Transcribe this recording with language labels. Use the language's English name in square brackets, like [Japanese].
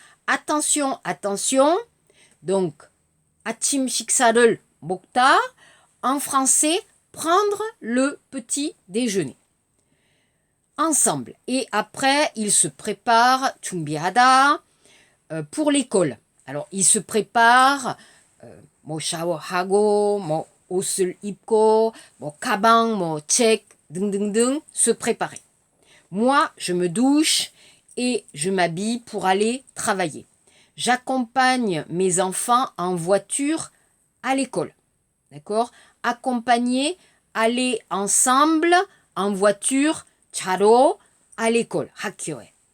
[French] Attention, attention, donc [Korean] 아침 식사를 먹다, [French] en français, prendre le petit déjeuner. Ensemble. Et après, ils se préparent, 준비하다, pour l'école. Alors, ils se préparent, [Korean] 뭐 샤워하고, 뭐 옷을 입고, 뭐 가방, 뭐 책, 등등등, [French] se préparer. Moi, je me douche et je m'habille pour aller travailler. J'accompagne mes enfants en voiture à l'école. D'accord? Accompagner, aller ensemble en voiture, 차로, à l'école, 학교에.